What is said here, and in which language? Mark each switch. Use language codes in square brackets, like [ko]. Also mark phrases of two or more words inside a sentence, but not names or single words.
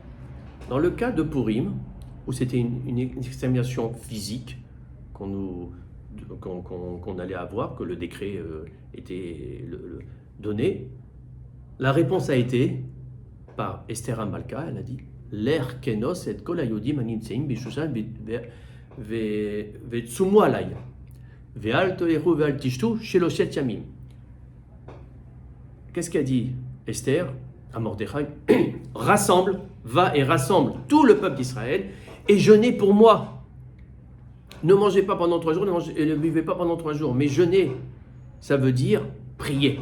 [fr] Dans le cas de Purim, où c'était une extermination physique qu'on allait avoir, que le décret était donné, la réponse a été par Esther Amalka, elle a dit [he] לך כנוס את כל היהודים הנמצאים בשושן וצומו עלי ואל תאכלו ואל תשתו שלושת ימים. [fr] Qu'est-ce qu'a dit Esther à Mordechai? Rassemble, va et rassemble tout le peuple d'Israël et jeûnez pour moi. Ne mangez pas pendant 3 jours et ne buvez pas pendant 3 jours, mais jeûner, ça veut dire prier.